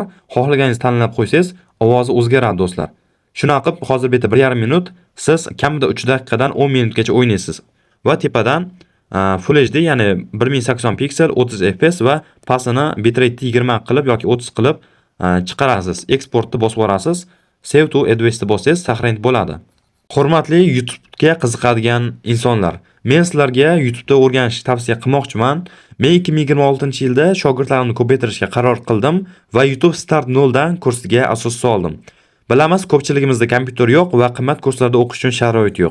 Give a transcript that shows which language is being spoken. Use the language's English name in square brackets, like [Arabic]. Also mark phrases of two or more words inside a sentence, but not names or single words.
[Uzbek] Xohlaganingizni tanlab qo'ysangiz, ovozi o'zgaradi do'stlar. Shunaqa qilib, hozir bitta 1,5 minut siz kamida 3 daqiqadan 10 minutgacha o'ynaysiz. Va tepadan Full HD, ya'ni 1080 piksel, 30 fps va pasini bitrate 20 qilib yoki 30 qilib chiqarasiz. Exportni bosib yuborasiz. [English] Save to advanced [Uzbek] bossangiz saqlanib bo'ladi. Hurmatli YouTube'ga qiziqadigan insonlar, men sizlarga YouTube'da o'rganishni tavsiya qilmoqchiman. Men 2026-yilda shogirdlarimni ko'paytirishga qaror qildim va YouTube Start 0 dan kursiga asos soldim. Bilamiz, ko'pchiligimizda kompyuter yo'q va qimmat kurslarda o'qish uchun sharoit yo'q.